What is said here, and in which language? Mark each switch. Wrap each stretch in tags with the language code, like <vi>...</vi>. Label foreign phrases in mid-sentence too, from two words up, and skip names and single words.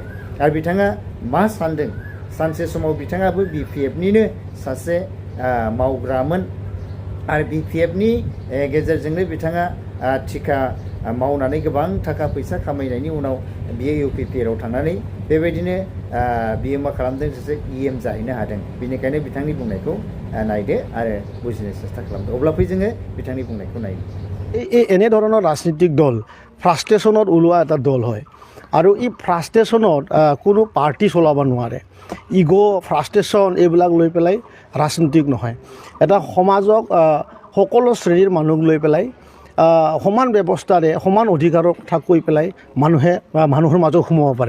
<brx>आरो बिथाङा मा सानदों, सानसे समाव बिथाङाबो BPFनिनो सासे मावग्रामोन आरो BPFनि गेजेरजोंनो बिथाङा थिखा मावनानै गोबां थाखा फैसा खामायनायनि उनाव बियो UPPLआव थांनानै बेबायदिनो बियो मा खालामदों, सासे EM जाहैनो हादों। बेनिखायनो बिथांनि बुंनायखौ नायदो आरो बुजिनो চেষ্টা खालामदो। अब्ला फै जोङो बिथांनि बुंनायखौ नायदो।</brx> <as>এই এনেধৰণৰ ৰাজনীতিক দল ফ্ৰাষ্ট্ৰেশ্যনত ওলোৱা এটা দল হয় আৰু এই ফ্ৰাষ্ট্ৰেশ্যনত কোনো পাৰ্টি চলাব নোৱাৰে।</as> <en>ego frustration</en> <as>এইবিলাক লৈ পেলাই ৰাজনীতিক নহয়। এটা সমাজক সকলো শ্ৰেণীৰ মানুহক লৈ পেলাই সমান ব্যৱস্থাৰে সমান অধিকাৰৰ কথা কৈ পেলাই মানুহে মানুহৰ মাজত সোমাব পাৰে।</as>